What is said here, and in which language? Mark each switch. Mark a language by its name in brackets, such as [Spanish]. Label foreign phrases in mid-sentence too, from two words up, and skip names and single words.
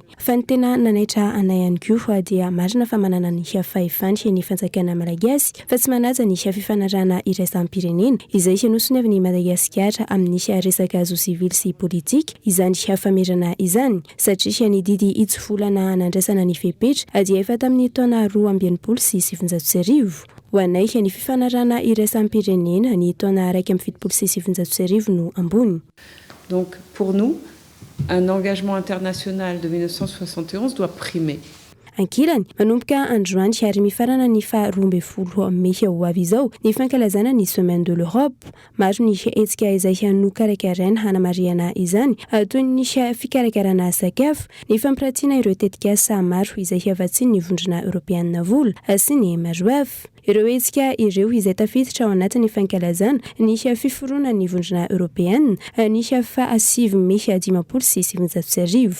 [Malagasy] Fa ny tena nanaitra anay ihany koa dia marina fa manana ny fahefana ny fanjakana malagasy fa tsy manaja ny fifanarahana iraisam-pirenena izay nosoniavin'ny Madagasikara amin'ny resaka zo sivily sy politika izany famerana izany satria ny didy itsofolana nandraisana ny fepetra dia efa tamin'ny taona 20 sy 700. Ho anay ny fifanarahana iraisam-pirenena ny taona 170 sy 700 no ambony. [French] Donc pour nous, un engagement international de 1971 doit primer. [Malagasy] ankilany manomboka androany sy ary mifarana ny fa 12 Mey ho avy izao ny fankalazana ny Semaine de l'Europe. Maro ny hetsika izay nokarakaraina hanamariana izany toy ny fikarakarana sakafo, ny fampiratiana ireo tetikasa maro izay hiavatsy ny vondrona Europeanina vola sy ny maro hafa. Ireo hetsika ireo izay tafiditra ao anatin'ny fankalazana ny fiforoana ny vondrona Europeanina ny fa 7 Mey 1970.